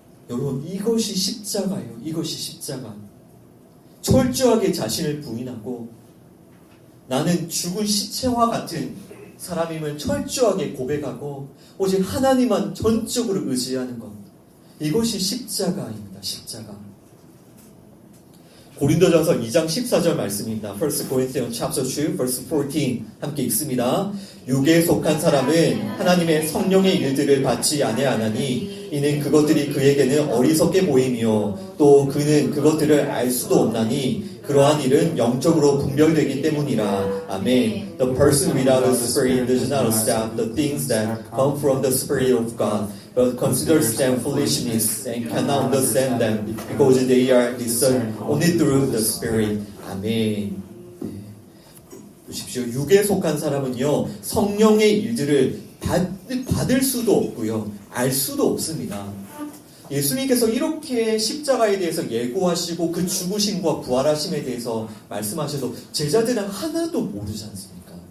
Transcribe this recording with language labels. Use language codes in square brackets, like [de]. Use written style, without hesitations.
[ko] 여러분, 이것이 십자가예요. 이것이 십자가. 철저하게 자신을 부인하고 나는 죽은 시체와 같은 사람임을 철저하게 고백하고 오직 하나님만 전적으로 의지하는 것. 이것이 십자가입니다. 십자가. 고린도전서 2장 14절 말씀입니다. [en] 1 Corinthians chapter 2 verse 14 [ko] 함께 읽습니다. 육에 속한 사람은 하나님의 성령의 일들을 받지 아니하나니 이는 그것들이 그에게는 어리석게 보이며 또 그는 그것들을 알 수도 없나니 그러한 일은 영적으로 분별되기 때문이라. 아멘. [en] The person without the Spirit does not accept the things that come from the Spirit of God, but considers them foolishness and cannot understand them because they are discerned only through the Spirit. [ko] 아멘. 보십시오. 육에 속한 사람은요, 성령의 일들을 받을 수도 없고요, 알 수도 없습니다. 예수님께서 이렇게 십자가에 대해서 예고하시고 그 죽으심과 부활하심에 대해서 말씀하셔도 제자들은 하나도 모르지 않습니까?